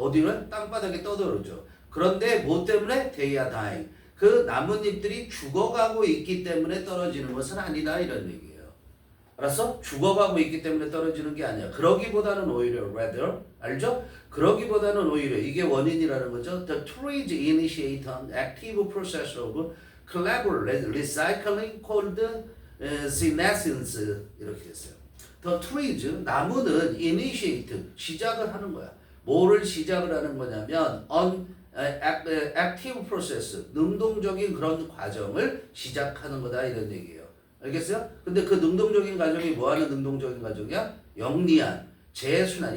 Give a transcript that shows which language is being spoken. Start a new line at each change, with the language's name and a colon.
Korean: 어디는? 땅바닥에 떠들어져. 그런데 뭐 때문에?
English: They are dying.
Korean: 그 나뭇잎들이 죽어가고 있기 때문에 떨어지는 것은 아니다 이런 얘기예요. 알았어? 죽어가고 있기 때문에 떨어지는 게 아니야. 그러기보다는 오히려 rather, 알죠? 그러기보다는 오히려 이게 원인이라는 거죠.
English: The trees initiate an active process of collaborative recycling called senescence
Korean: 이렇게 됐어요. The trees, 나무는 initiate, 시작을 하는 거야. 뭐를 시작을 하는 거냐면
English: active process,
Korean: 능동적인 그런 과정을 시작하는 거다 이런 얘기예요. 알겠어요? 근데 그 능동적인 과정이 뭐하는 능동적인 과정이야? 영리한, 재순환.